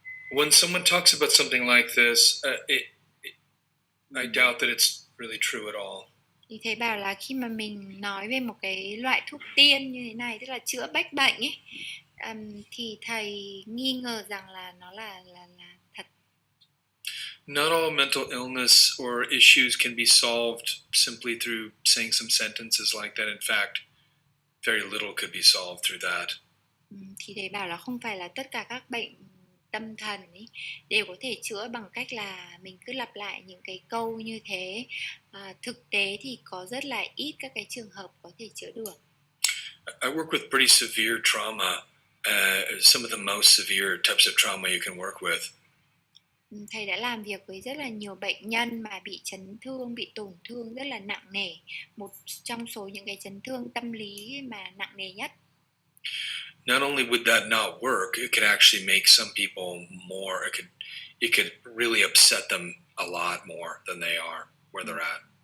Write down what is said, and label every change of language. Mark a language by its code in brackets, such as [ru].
[en] When someone talks about something like this, I doubt that it's really true at all. [vi] Thì thầy bảo là khi mà mình nói về một cái loại thuốc tiên như thế này, tức là chữa bách bệnh ấy, thì thầy nghi ngờ rằng là nó là thật. [en] Not all mental illness or issues can be solved simply through saying some sentences like that. In fact, very little could be solved through that. [vi] Thì thầy bảo là không phải là tất cả các bệnh tâm thần ấy đều có thể chữa bằng cách là mình cứ lặp lại những cái câu như thế. Thực tế thì có rất là ít các cái trường hợp có thể chữa được. [en] I work with pretty severe trauma, some of the most severe types of trauma you can work with. [vi] Thầy đã làm việc với rất là nhiều bệnh nhân mà bị chấn thương, bị tổn thương rất là nặng nề. Một trong số những cái chấn thương tâm lý mà nặng nề nhất. [en] Not only would that not work, it could actually make some people more. It could really upset them a lot more than they are where they're at.